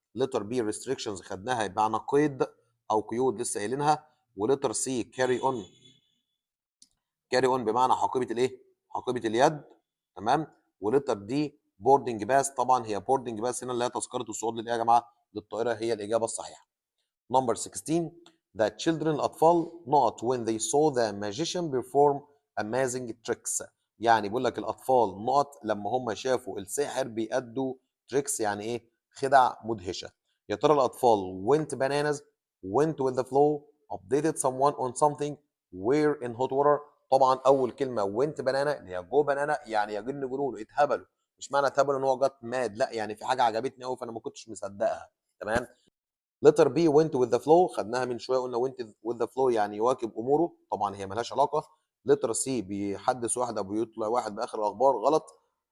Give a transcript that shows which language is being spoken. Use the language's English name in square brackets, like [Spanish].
[English] letter B [Arabic] restrictions خدناها بمعنى قيد أو قيود لسه قايلينها. ولتر C carry on بمعنى حقيبه الايه؟ حقيبه اليد. تمام. ولتر دي بوردنج باس، طبعا هي بوردنج باس هنا اللي هي تذكره الصعود للايه يا جماعه؟ للطائره، هي الاجابه الصحيحه. نمبر 16 [English] the children الاطفال not when they saw the magician perform amazing tricks. [Arabic] يعني بيقول لك الاطفال نقط لما هم شافوا الساحر بيأدوا تريكس يعني ايه؟ خدع مدهشه. يا ترى الاطفال [English] went bananas went with the flow updated someone on something were in hot water. [Arabic] طبعا اول كلمه [English] went banana [Arabic] اللي هي جو بنانا يعني يجن جنون اتهبلوا. مش معنى اتهبلوا ان هو جت ماد، لا يعني في حاجه عجبتني قوي فانا ما كنتش مصدقها. تمام. لتر بي [English] went with the flow [Arabic] خدناها من شويه، قلنا went with the flow يعني يواكب اموره، طبعا هي ملهاش علاقه. لتر سي بيحدث واحد او بيطلع واحد باخر الاخبار، غلط.